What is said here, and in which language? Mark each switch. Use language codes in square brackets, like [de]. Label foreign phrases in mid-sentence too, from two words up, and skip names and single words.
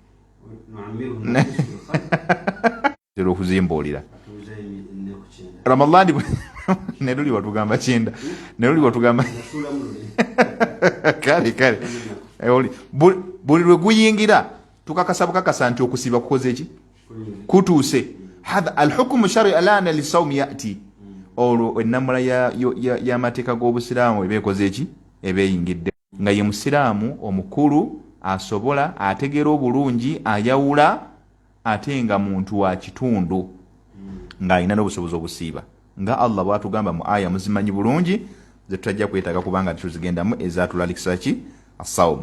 [lg] Tera okuzimbuulira Ramadhani ne luli watugamba kyenda ne luli watugamba kale buli lwe guyingira tukakasa bukakasa nti okusiba kukoze eki kutuuse. [ar] هذا الحكم شرعي الآن للصوم يأتي, [lg] olwo ennamula y'amateeka g'obusiraamu ebeekoze eki ebeeyingidde, nga ye musiraamu omukulu asobola ategeera obulungi ayawula ate nga muntu wa kitundu ng'alina n'obusobozi obusiiba, nga Allah bw'atugamba mu aya muzimanyi bulungi ze tutajja kwetaaga kubanga tuzigendamu ezatulalikisa ki as-sawm.